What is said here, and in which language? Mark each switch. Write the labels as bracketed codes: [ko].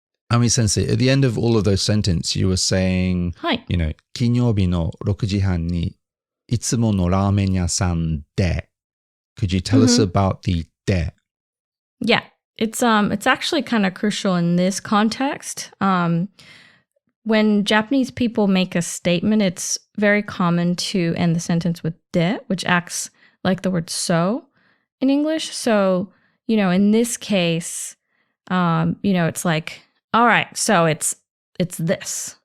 [en] Ami Sensei, at the end of all of those sentences, you were saying, [ja] はい。金曜日の6時半にいつものラーメン屋さんで. [en] Could you tell us about the de? Yeah. It's actually kind of crucial in this context. When Japanese people make a statement, it's very common to end the sentence with de, which acts like the word so in English. So, in this case, it's like, all right, so it's this.